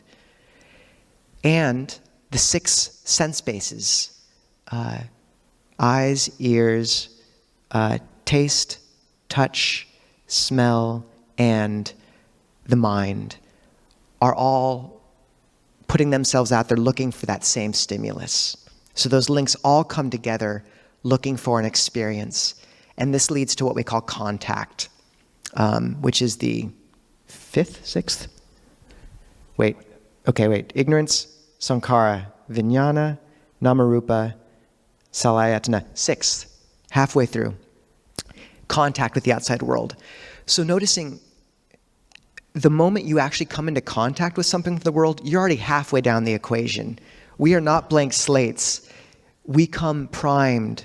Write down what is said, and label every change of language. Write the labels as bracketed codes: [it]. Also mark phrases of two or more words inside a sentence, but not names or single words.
[en] And the 6 sense bases, eyes, ears, taste, touch, smell, and the mind, are all putting themselves out there looking for that same stimulus. So those links all come together looking for an experience. And this leads to what we call contact, which is the 5th, 6th? Wait. Ignorance, [pi] sankhara, vijnana, namarupa, salayatana. [en] 6th, halfway through. Contact with the outside world. So noticing the moment you actually come into contact with something in the world, you're already halfway down the equation. We are not blank slates. We come primed.